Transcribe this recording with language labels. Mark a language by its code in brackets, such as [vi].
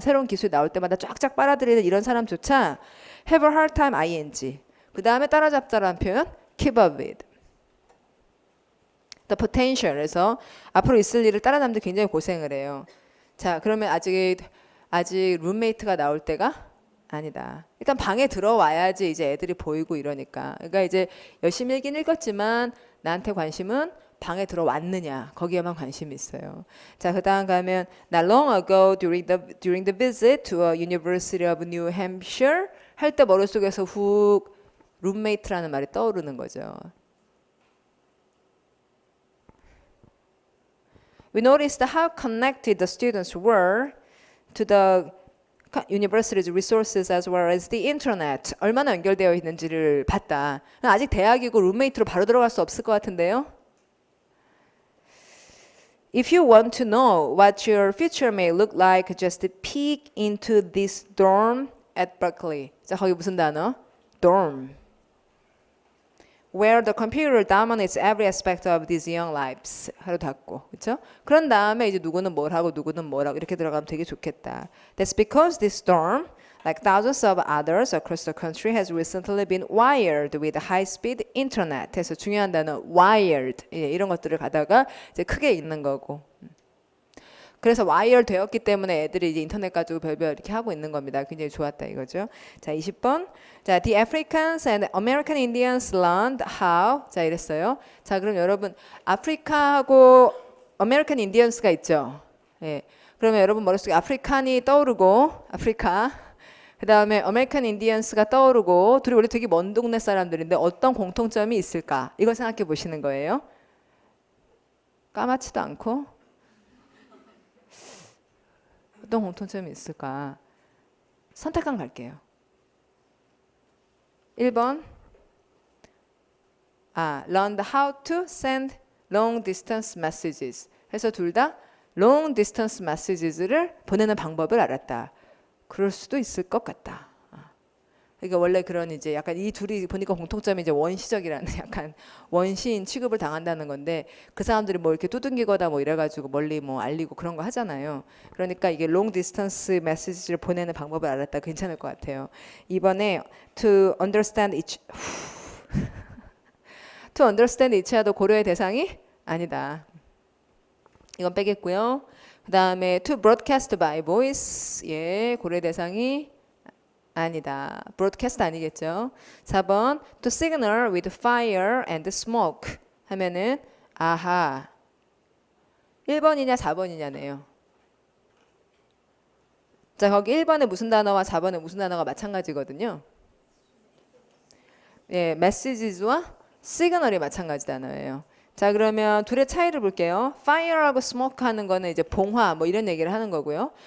[ko] 새로운 기술이 나올 때마다 쫙쫙 빨아들이는 이런 사람조차 [en] have a hard time ing [ko] 그 다음에 따라잡다라는 표현 [en] keep up with the potential [ko] 에서 앞으로 있을 일을 따라잡는데 굉장히 고생을 해요. 자 그러면 아직 룸메이트가 나올 때가 아니다. 일단 방에 들어와야지 이제 애들이 보이고 이러니까. 그러니까 이제 열심히 읽긴 읽었지만 나한테 관심은 방에 들어왔느냐 거기에만 관심이 있어요. 자 그다음 가면 [en] Not long ago during the visit to a University of New Hampshire [ko] 할 때 머릿속에서 훅 룸메이트라는 말이 떠오르는 거죠. [en] We noticed how connected the students were to the university's resources as well as the internet. [ko] 얼마나 연결되어 있는지를 봤다. 아직 대학이고 룸메이트로 바로 들어갈 수 없을 것 같은데요. [en] If you want to know what your future may look like, just peek into this dorm at Berkeley. [ko] 자, 거기 무슨 단어? dorm. [en] Where the computer dominates every aspect of these young lives. [ko] 하루 닫고, 그렇죠? 그런 다음에 이제 누구는 뭘 하고 누구는 뭘 하고 이렇게 들어가면 되게 좋겠다. [en] That's because this dorm, like thousands of others across the country, has recently been wired with high-speed internet. [ko] 그래서 중요한 단어 wired 이런 것들을 가다가 이제 크게 읽는 거고. 그래서 와이어 되었기 때문에 애들이 이제 인터넷 가지고 별별 이렇게 하고 있는 겁니다. 굉장히 좋았다 이거죠. 자, 20번. [en] 자, the Africans and American Indians learned how. [ko] 자, 이랬어요. 자, 그럼 여러분 아프리카하고 American Indians가 있죠. 예. 그러면 여러분 머릿속에 아프리칸이 떠오르고 아프리카 그다음에 American Indians가 떠오르고 둘이 원래 되게 먼 동네 사람들인데 어떤 공통점이 있을까? 이걸 생각해 보시는 거예요. 까맣지도 않고 어떤 공통점이 있을까? 선택한 갈게요. [en] 1번 learned how to send long distance messages [ko] 해서 둘 다 [en] long distance messages를 [ko] 보내는 방법을 알았다. 그럴 수도 있을 것 같다. 그러니까 원래 그런 이제 약간 이 둘이 보니까 공통점이 이제 원시적이라는 약간 원시인 취급을 당한다는 건데 그 사람들이 뭐 이렇게 두둥기거나 뭐 이래가지고 멀리 뭐 알리고 그런 거 하잖아요. 그러니까 이게 [en] long distance message [ko] 를 보내는 방법을 알았다. 괜찮을 것 같아요. 이번에 [en] to understand each to understand each [ko] 도 고려의 대상이 아니다. 이건 빼겠고요. 그 다음에 [en] to broadcast by voice [ko] 예 고려의 대상이 아니다. broadcast 아니겠죠. [en] 4번 to signal with fire and smoke [ko] 하면은 아하 1번이냐 4번이냐네요. 자 거기 1번에 무슨 단어와 4번에 무슨 단어가 마찬가지거든요. 예, messages와 signal이 마찬가지 단어예요. 자 그러면 둘의 차이를 볼게요. fire하고 smoke 하는 거는 이제 봉화 뭐 이런 얘기를 하는 거고요.